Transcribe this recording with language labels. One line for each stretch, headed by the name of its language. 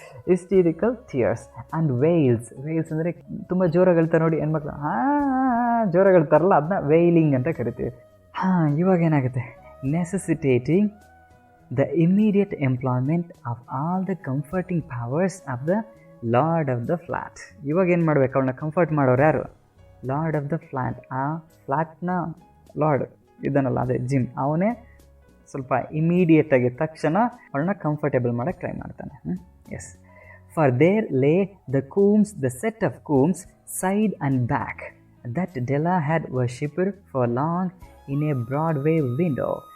English: Hysterical tears and wails.
Kannada: ಅಂದರೆ ತುಂಬ ಜೋರಾಗಳ್ತಾರೆ ನೋಡಿ ಹೆಣ್ಮಕ್ಳು, ಜೋರಾಗಳ್ತಾರಲ್ಲ, ಅದನ್ನ ವೇಲಿಂಗ್ ಅಂತ ಕರಿತೀವಿ. ಇವಾಗ ಏನಾಗುತ್ತೆ, ನೆಸೆಸಿಟೇಟಿಂಗ್
English: the immediate employment of all the comforting powers of the lord of the flat.
Kannada: ಇವಾಗ ಏನು ಮಾಡ್ಬೇಕು, ಅವಳನ್ನ ಕಂಫರ್ಟ್ ಮಾಡೋರು ಯಾರು? Lord of the flat. ಆ ಫ್ಲ್ಯಾಟ್ನ ಲಾರ್ಡ್ ಇದನ್ನಲ್ಲ, ಅದೇ ಜಿಮ್, ಅವನೇ ಸ್ವಲ್ಪ ಇಮಿಡಿಯೇಟಾಗಿ ತಕ್ಷಣ ಅವಳನ್ನ ಕಂಫರ್ಟೇಬಲ್ ಮಾಡೋಕ್ಕೆ ಟ್ರೈ ಮಾಡ್ತಾನೆ. ಎಸ್.
English: For there lay the combs, the set of combs side and back that Della had worshipped for long in a Broadway window.